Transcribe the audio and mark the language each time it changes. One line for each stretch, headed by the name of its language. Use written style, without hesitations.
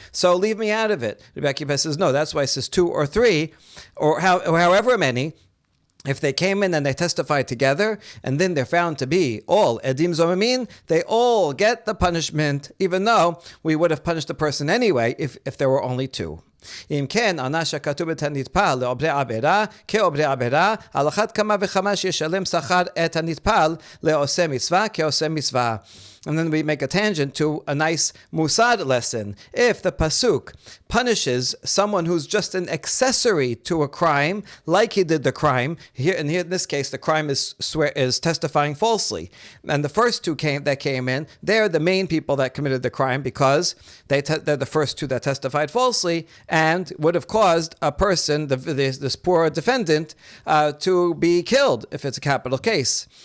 English: So leave me out of it. Rabbi Akiva says, no, that's why it says 2 or 3, or however many. If they came in and they testified together, and then they're found to be all edim zomimim, they all get the punishment, even though we would have punished the person anyway if there were only 2.
Hebrew: אם כן, ענה שכתוב את הנטפל לעובדי עבירה כעובדי עבירה, על אחת כמה וכמה שישלם שכר את הנטפל לעושה מצווה כעושה מצווה.
English: And then we make a tangent to a nice Musad lesson. If the pasuk punishes someone who's just an accessory to a crime, like he did the crime, here in this case, the crime is testifying falsely. And the first 2 that came in, they're the main people that committed the crime because they're the first 2 that testified falsely and would have caused a person, this poor defendant, to be killed if it's a capital case.